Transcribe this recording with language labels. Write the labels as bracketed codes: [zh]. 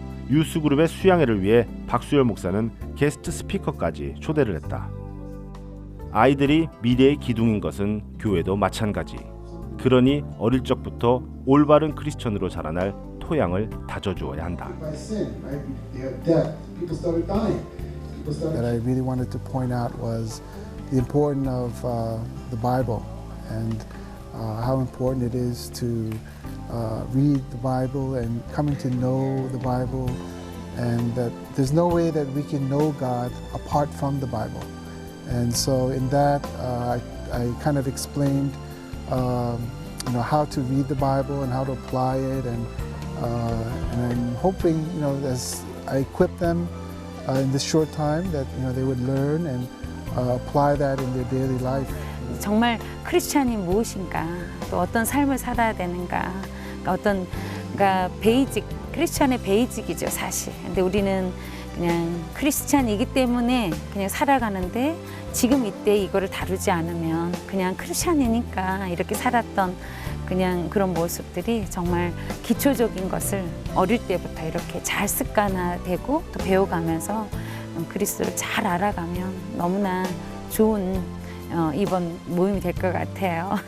[ko] 유스그룹의 수양회를 위해 박수열 목사는 게스트 스피커까지 초대를 했다. 아이들이 미래의 기둥인 것은 교회도 마찬가지. 그러니 어릴 적부터 올바른 크리스천으로 자라날 토양을 다져주어야 한다. [en] That I really wanted to point out was the importance of the Bible and how important it is to read the Bible and coming to know the Bible, and that there's no way that we can know God apart from the Bible. And so in that I kind of explained how to read the Bible and how to apply it, and I'm hoping as I equip them in this short time that they would learn and apply that in their daily life. [ko] 정말 크리스찬이 무엇인가, 또 어떤 삶을 살아야 되는가, 그러니까 베이직, 크리스찬의 베이직이죠 사실. 근데 우리는 그냥 크리스찬이기 때문에 그냥 살아가는데 지금 이때 이거를 다루지 않으면 그냥 크리스찬이니까 이렇게 살았던 그냥 그런 모습들이 정말 기초적인 것을 어릴 때부터 이렇게 잘 습관화되고 또 배워가면서 그리스도를 잘 알아가면 너무나 좋은 이번 모임이 될 것 같아요.